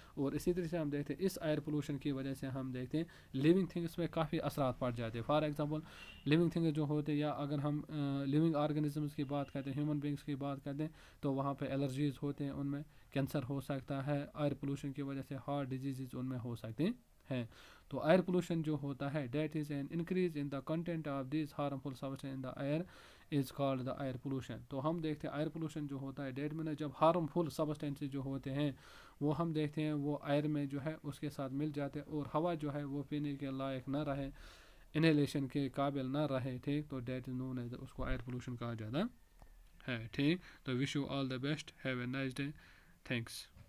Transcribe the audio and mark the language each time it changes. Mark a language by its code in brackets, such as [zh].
[ur] اور اسی طرح سے ہم دیکھتے ہیں اس ایئر پولوشن کی وجہ سے ہم دیکھتے ہیں لیونگ تھنگس پہ کافی اثرات پڑ جاتے ہیں. فار ایگزامپل لیونگ تھنگس جو ہوتے ہیں یا اگر ہم لیونگ آرگنزمس کی بات کرتے ہیں ہیومن بینگس کی بات کرتے ہیں تو وہاں پہ الرجیز ہوتے ہیں, ان میں کینسر ہو سکتا ہے. ایئر پولوشن کی وجہ سے ہارٹ ڈیزیزز ان میں ہو سکتے ہیں. تو ایئر پولوشن جو ہوتا ہے [en] That is an increase in the content of these harmful substance in the air is called the air pollution. [ur] تو ہم دیکھتے ہیں ایئر پولوشن جو ہوتا ہے ڈیٹ میں جب ہارمفل سبسٹینسز جو ہوتے ہیں وہ ہم دیکھتے ہیں وہ ایئر میں جو ہے اس کے ساتھ مل جاتے ہیں اور ہوا جو ہے وہ پینے کے لائق نہ رہے, انہیلیشن کے قابل نہ رہے ٹھیک تو دیٹ از نون ایز اس کو ایئر پولوشن کہا جاتا ہے ٹھیک. تو [en] Wish you all the best, have a nice day, thanks.